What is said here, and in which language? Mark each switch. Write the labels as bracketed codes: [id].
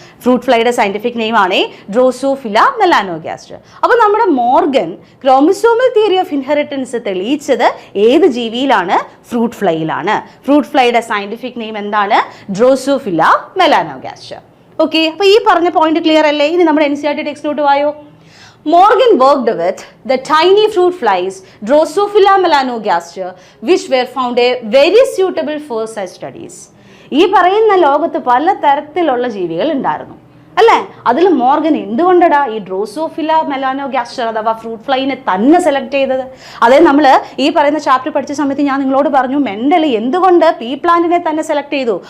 [ml] Fruit ഫ്ലൈയുടെ scientific name ആണ് Drosophila മെലാനോഗാസ്റ്റർ. അപ്പോൾ നമ്മുടെ Morgan chromosomal theory of inheritance തെളിയിച്ചത് ഏത് ജീവിയിലാണ്? ഫ്രൂട്ട് ഫ്ലൈയിലാണ്. ഫ്രൂട്ട് ഫ്ലൈയുടെ സയൻറ്റിഫിക് നെയിം എന്താണ്? ഡ്രോസോഫില മെലാനോഗാസ്റ്റർ. ഓക്കെ, അപ്പോൾ ഈ പറഞ്ഞ പോയിന്റ് ക്ലിയർ അല്ലേ? ഇനി നമ്മുടെ NCERT ടെക്സ്റ്റിലോട്ട് വായോ. [en] Morgan worked with the tiny fruit flies Drosophila melanogaster, which were found very suitable for such studies. [ml] ഈ പറയുന്ന ലോകത്ത് പല തരത്തിലുള്ള ജീവികൾ ഉണ്ടായിരുന്നു അല്ലേ? അതിൽ മോർഗൻ എന്തുകൊണ്ടാ ഈ ഡ്രോസോഫില മെലാനോഗാസ്റ്റർ അഥവാ ഫ്രൂട്ട് ഫ്ലൈനെ തന്നെ സെലക്ട് ചെയ്തത്? അതായത് നമ്മൾ ഈ പറയുന്ന ചാപ്റ്റർ പഠിച്ച സമയത്ത് ഞാൻ നിങ്ങളോട് പറഞ്ഞു മെൻഡൽ എന്തുകൊണ്ട് പീ പ്ലാന്റിനെ തന്നെ സെലക്ട് ചെയ്തു.